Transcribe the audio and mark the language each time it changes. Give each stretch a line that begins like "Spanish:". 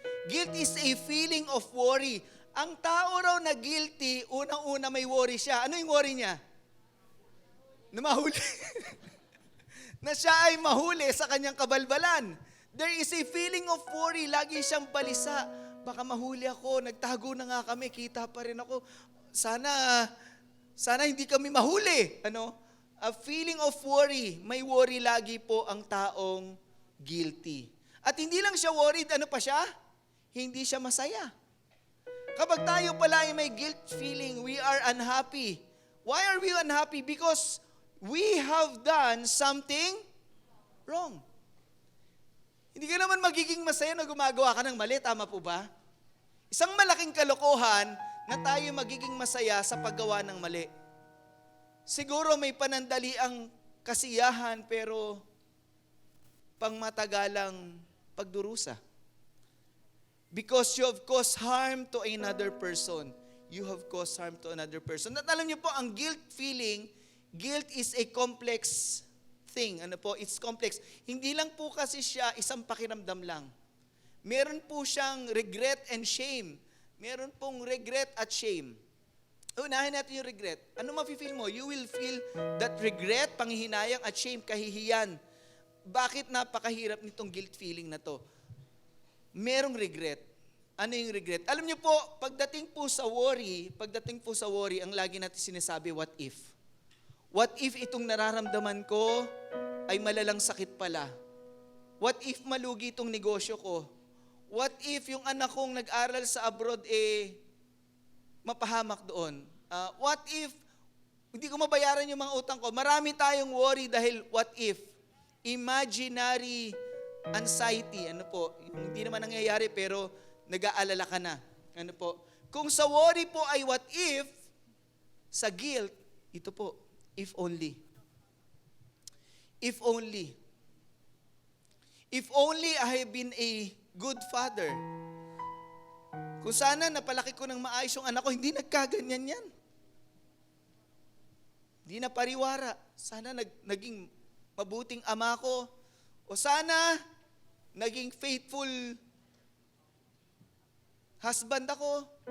English: Guilt is a feeling of worry.
Filipino: Ang tao raw na guilty, unang-una may worry siya. Ano yung worry niya? Na mahuli. Na siya ay mahuli sa kanyang kabalbalan.
English: There is a feeling of worry.
Filipino: Lagi siyang balisa. Baka mahuli ako. Nagtago na nga kami. Kita pa rin ako. Sana hindi kami mahuli.
English: A feeling of worry.
Filipino: May worry lagi po ang taong guilty. At hindi lang siya worried, ano pa siya? Hindi siya masaya. Kapag tayo pala ay may
English: guilt feeling, we are unhappy. Why are we unhappy? Because we have done something wrong.
Filipino: Hindi ka naman magiging masaya na gumagawa ka ng mali, tama po ba? Isang malaking kalokohan na tayo magiging masaya sa paggawa ng mali. Siguro may panandaliang kasiyahan pero pangmatagalang pagdurusa.
English: Because you have caused harm to another person. You have caused harm to another person.
Filipino: At alam niyo po, ang
English: guilt feeling, guilt is a complex thing.
Filipino: Ano po?
English: It's complex.
Filipino: Hindi lang po kasi siya isang pakiramdam lang. Meron po siyang regret and shame. Meron pong regret at shame. Unahin natin yung regret. Ano mafe-feel mo?
English: You will feel that regret,
Filipino: panghihinayang at shame, kahihiyan. Bakit napakahirap nitong guilt feeling na to? Merong regret. Ano yung regret? Alam niyo po, pagdating po sa worry, ang lagi natin sinasabi, what if? What if itong nararamdaman ko ay malalang sakit pala? What if malugi itong negosyo ko? What if yung anak kong nag-aral sa abroad mapahamak doon? What if hindi ko mabayaran yung mga utang ko? Marami tayong worry dahil what if?
English: Imaginary anxiety.
Filipino: Ano po? Hindi naman nangyayari pero nag-aalala ka na. Ano po? Kung sa worry po ay what if, sa guilt, ito po,
English: if only. If only. If only I have been a good father.
Filipino: Kung sana napalaki ko ng maayos yung anak ko, hindi nagkaganyan yan. Hindi na pariwara. Sana naging mabuting ama ko. O sana naging faithful husband ako.